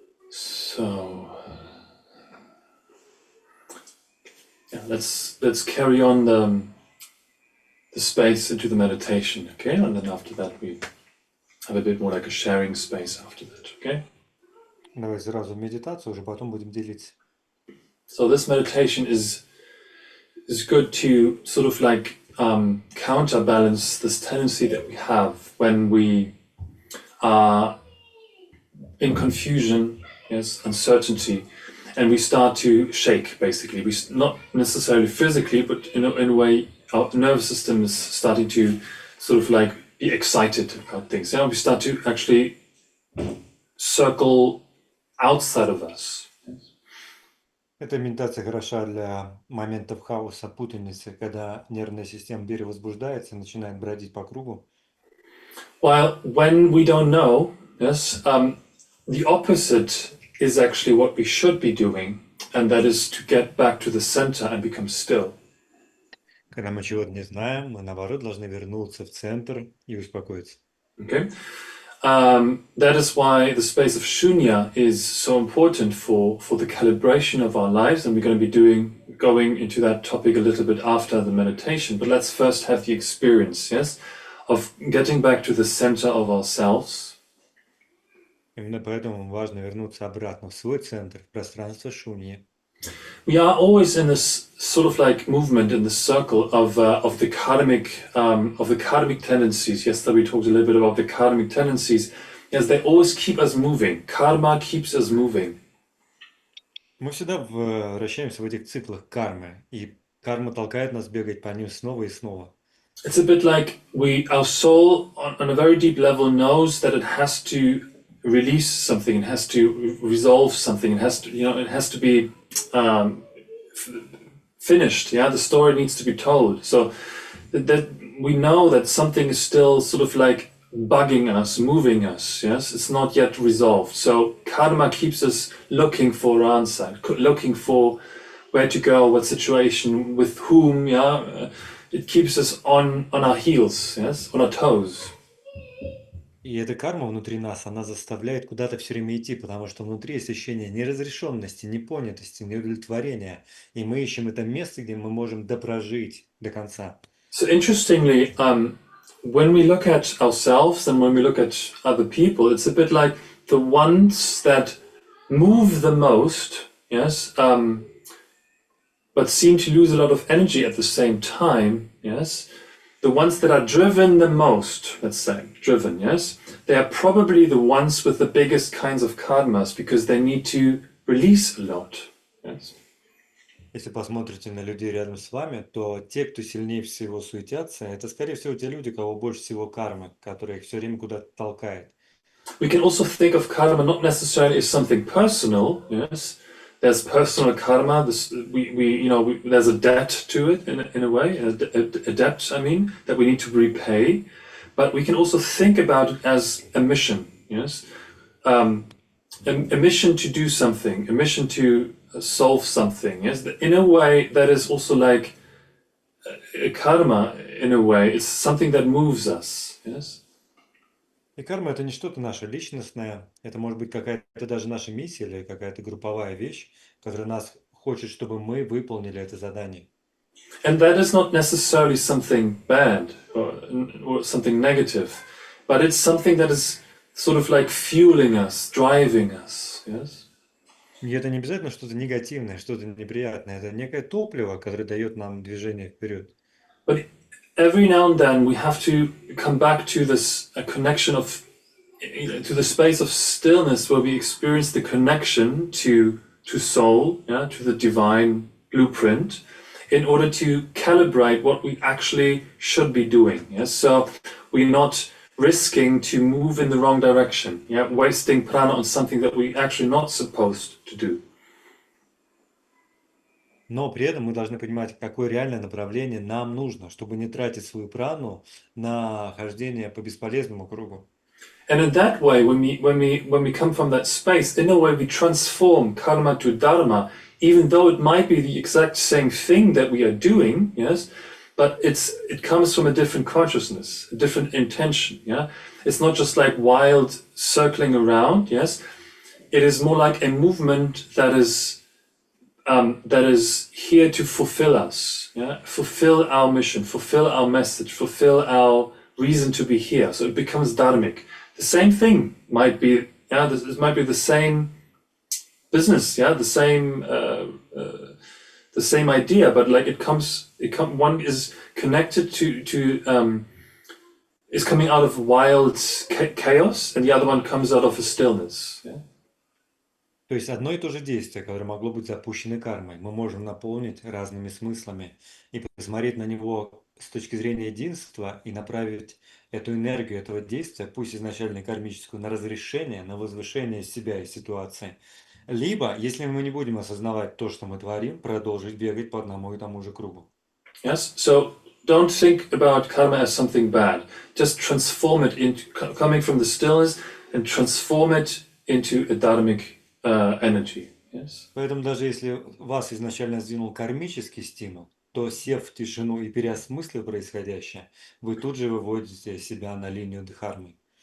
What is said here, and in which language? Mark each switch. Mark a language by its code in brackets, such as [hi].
[en] So yeah, let's carry on the space into the meditation, okay? And then after that we have a bit more like a sharing space after that, okay? [ru] Давай сразу медитацию, уже потом будем делиться. [en] So this meditation is good to sort of like counterbalance this tendency that we have when we are in confusion, yes, uncertainty, and we start to shake. Basically, we not necessarily physically, but in a way, our nervous system is starting to sort of like be excited about things. You know, we start to actually circle outside of us. [ru] Эта медитация хороша для моментов хаоса, путаницы, когда нервная система перевозбуждается и начинает бродить по кругу. [en] While when we don't know, yes, the opposite is actually what we should be doing, and that is to get back to the center and become still. [ru] Когда мы чего-то не знаем, мы наоборот должны вернуться в центр и успокоиться. [en] Okay, that is why the space of shunya is so important for the calibration of our lives, and we're going to be going into that topic a little bit after the meditation. But let's first have the experience, yes, of getting back to the center of ourselves. [ru] Именно поэтому важно вернуться обратно в свой центр, в пространство шуньи. [en] We are always in this sort of like movement in the circle of the karmic tendencies. Yesterday we talked a little bit about the karmic tendencies. Yes, they always keep us moving. Karma keeps us moving. [ru] Мы всегда вращаемся в этих циклах кармы, и карма толкает нас бегать по ним снова и снова. [en] It's a bit like our soul on a very deep level knows that it has to release something, it has to resolve something, it has to be finished. Yeah, the story needs to be told. So that we know that something is still sort of like bugging us, moving us. Yes, it's not yet resolved. So karma keeps us looking for an answer, looking for where to go, what situation, with whom. Yeah, it keeps us on our heels. Yes, on our toes. [ru] И эта карма внутри нас, она заставляет куда-то все время идти, потому что внутри есть ощущение неразрешенности, непонятости, неудовлетворения. И мы ищем это место, где мы можем допрожить до конца. [en] So interestingly, when we look at ourselves and when we look at other people, it's a bit like the ones that move the most, yes, but seem to lose a lot of energy at the same time, yes. The ones that are driven the most, let's say, driven, yes, they are probably the ones with the biggest kinds of karmas because they need to release a lot, yes. [ru] Если посмотрите на людей рядом с вами, то те, кто сильнее всего суетятся, это, скорее всего, те люди, у кого больше всего кармы, которые их все время куда-то толкает. [en] We can also think of karma not necessarily as something personal, yes. There's personal karma. There's a debt to it in a way, a debt. I mean, that we need to repay. But we can also think about it as a mission. Yes, a mission to do something, a mission to solve something. Yes, in a way that is also like karma. In a way, it's something that moves us. Yes. [ru] И карма — это не что-то наше личностное, это может быть какая-то даже наша миссия или какая-то групповая вещь, которая нас хочет, чтобы мы выполнили это задание. [en] And that is not necessarily something bad or something negative, but it's something that is sort of like fueling us, driving us. Yes. [ru] И это не обязательно что-то негативное, что-то неприятное, это некое топливо, которое дает нам движение вперед. [en] But every now and then we have to come back to this connection to the space of stillness where we experience the connection to soul, yeah, to the divine blueprint, in order to calibrate what we actually should be doing. Yes, so we're not risking to move in the wrong direction, yeah, wasting prana on something that we're actually not supposed to do. [ru] Но при этом мы должны понимать, какое реальное направление нам нужно, чтобы не тратить свою прану на хождение по бесполезному кругу. [en] And in that way, when we come from that space, in a way we transform karma to dharma, even though it might be the exact same thing that we are doing, yes, but it comes from a different consciousness, a different intention. Yeah, it's not just like wild circling around. Yes, it is more like a movement that is here to fulfill us. Yeah, fulfill our mission, fulfill our message, fulfill our reason to be here. So it becomes dharmic. The same thing might be. Yeah, this might be the same business. Yeah, the same idea, but like one is connected to is coming out of wild chaos, and the other one comes out of a stillness. Yeah? [ru] То есть одно и то же действие, которое могло быть запущено кармой, мы можем наполнить разными смыслами и посмотреть на него с точки зрения единства и направить эту энергию этого действия, пусть изначально кармическую, на разрешение, на возвышение себя и ситуации. Либо, если мы не будем осознавать то, что мы творим, продолжить бегать по одному и тому же кругу. [en] Yes. So don't think about karma as something bad. Just transform it into coming from the stillness and transform it into a dharmic energy. Yes. [ru] Поэтому даже если вас изначально сдвинул кармический стимул, то сев в тишину и переосмыслив происходящее, вы тут же выводите себя на линию дхармы.